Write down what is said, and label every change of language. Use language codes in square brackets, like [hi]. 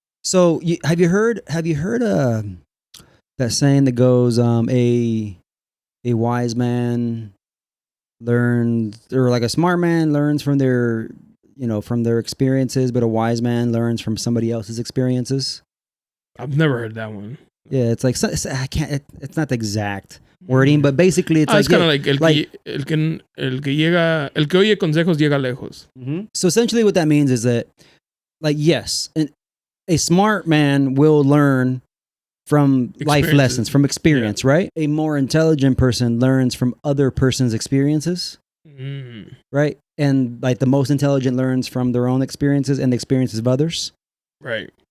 [en] So have you heard that saying that goes, a wise man learns, or like a smart man learns from their experiences, but a wise man learns from somebody else's experiences? I've never heard that one. Yeah, it's like it's not the exact wording, but basically it's kind of like [es] el que oye consejos llega lejos. Mm-hmm. [en] So essentially, what that means is that, like, yes, a smart man will learn from life lessons, from experience, right? A more intelligent person learns from other person's experiences, right? And like the most intelligent learns from their own experiences and the experiences of others, right?